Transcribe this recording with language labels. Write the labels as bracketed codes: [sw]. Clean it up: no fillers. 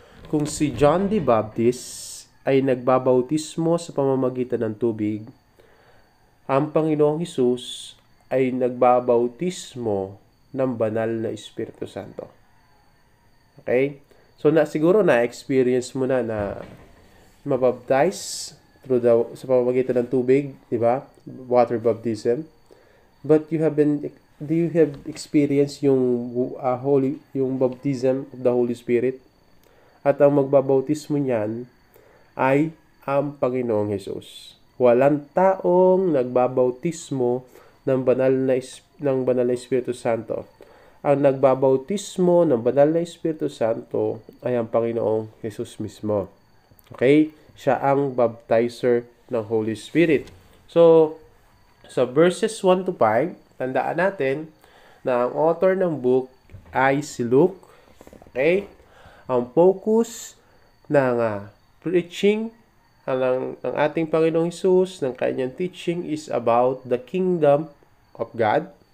[tl] Kung si John the Baptist ay nagbabautismo sa pamamagitan ng tubig, ang Panginoong Hesus ay nagbabautismo ng banal na Espiritu Santo. Okay? So, siguro na-experience mo na mabaptize sa pamamagitan ng tubig, di ba? [en] Water baptism. But do you have experienced yung baptism of the Holy Spirit? [tl] At ang magbabautismo niyan ay ang Panginoong Hesus. Walang taong nagbabautismo ng banal na Espiritu Santo. Ang nagbabautismo ng banal na Espiritu Santo ay ang Panginoong Hesus mismo. Okay? Siya ang baptizer ng Holy Spirit. So, sa verses 1 to 5, tandaan natin na ang author ng book ay si Luke. Okay? Ang focus ng preaching ng ating Panginoong Hesus, ng kanyang teaching [en] is about the kingdom of God.